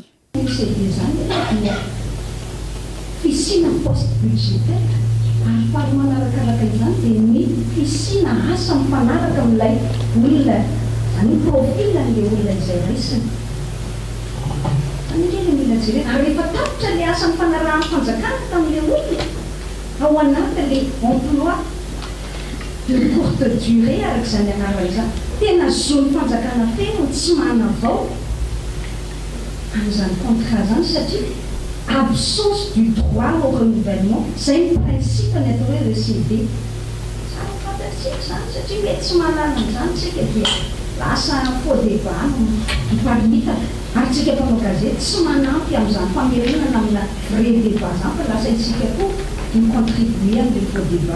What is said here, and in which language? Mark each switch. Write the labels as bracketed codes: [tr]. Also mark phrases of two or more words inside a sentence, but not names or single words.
[mg] ECD zany fisina [fr] poste budgétaire [mg] ary faly manarakaraka izany dia ny fisina asa mifanaraka amin'ilay olona zany profil an'ilay olona izay raisiny. Rehefa tapitra le asa mifanarahana fanjakana tamin'ilay olona ao anaty [fr] le emploi de courte durée [mg] arak'izany anarany zany tena zon'ny fanjakana tena tsy mana vao amin'izany contrat zany satria [fr] absence du droit au renouvellement [mg] zay ny principe ny atao hoe RCD zany fantatsika zany satria mety tsy mahalala an'izany tsika dia lasa [fr] faux débat [mg] miparitaka ary tsika mpanao gazety tsy manampy amin'izany famerenana amina [fr] vrai débat [mg] zany fa lasa itsika koa micontribue am' [fr] le faux débat.